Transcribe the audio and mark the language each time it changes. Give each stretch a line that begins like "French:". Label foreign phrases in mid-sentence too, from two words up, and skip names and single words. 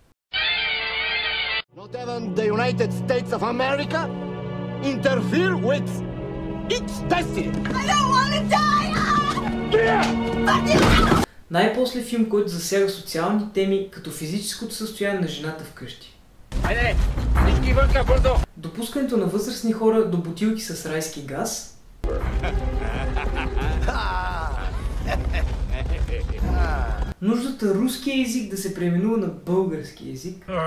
English: Not even the United States of America interfere with its destiny. I don't want to die!
Bulgarian: Най-после филм, който засяга социални теми, като физическото състояние на жената вкъщи. Допускането на възрастни хора до бутилки с райски газ. Нуждата руския език да се преименува на български език.